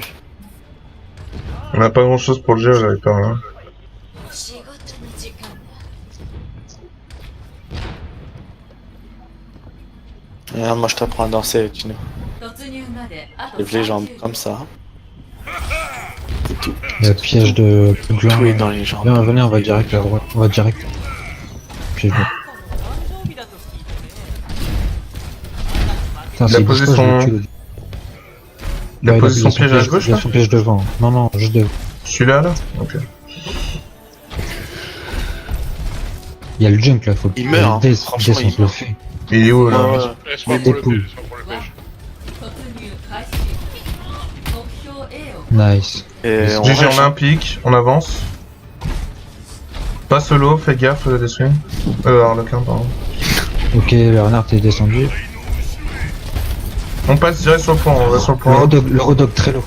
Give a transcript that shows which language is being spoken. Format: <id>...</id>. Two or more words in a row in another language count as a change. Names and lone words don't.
<fr>On n'a pas grand chose pour le jeu, là, Reaper, hein.</fr> <ja>仕事の時間だ</ja> <fr>Et moi je t'apprends à danser, Tino.</fr> <ja>突入まであと</ja> <fr>Lève les jambes 30 comme ça. C'est tout. Le piège de gland. Tout est dans les jambes. Viens, venez, on va direct à droite. On va direct. Piège de... Putain, Il a c'est posé dispo, je son- le tue, le- Il a Ouais, posé son piège à gauche, Il a là son piège devant. Non, non, juste devant. Celui-là, là. Ok. Il y a le junk là, faut Il meurt, hein. Dès Franchement, on il se le meurt. fait. Il est où, là? Ouais, ouais. Laisse-moi Mais pour le dépouille. piège, laisse-moi pour le piège.</fr> <ja>突入開始目標 A を</ja> <fr>Nice. Et on GG, rush, on a un pic, on avance. Pas solo, fais gaffe des swings. Harlequin, pardon. Ok, le renard est descendu. On passe direct sur le point, on va sur le point. Le Rodog très low.</fr>